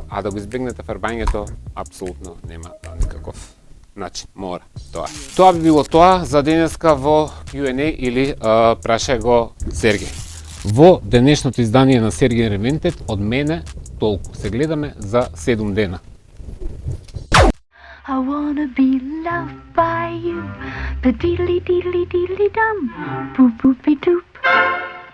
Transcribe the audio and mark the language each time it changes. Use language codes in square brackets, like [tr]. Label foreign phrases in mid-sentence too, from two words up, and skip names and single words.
[mk] А да го избегнете фарбањето, апсолутно нема никаков начин, мора тоа. Тоа би било тоа за денеска во Q&A или прашај го Сергеј. Во денешното издание на Сергеј Ревентет од мене толку. Се гледаме за 7 дена. [en] I wanna be loved by you. Ba diddly diddly diddly dum. Boop boopy doop.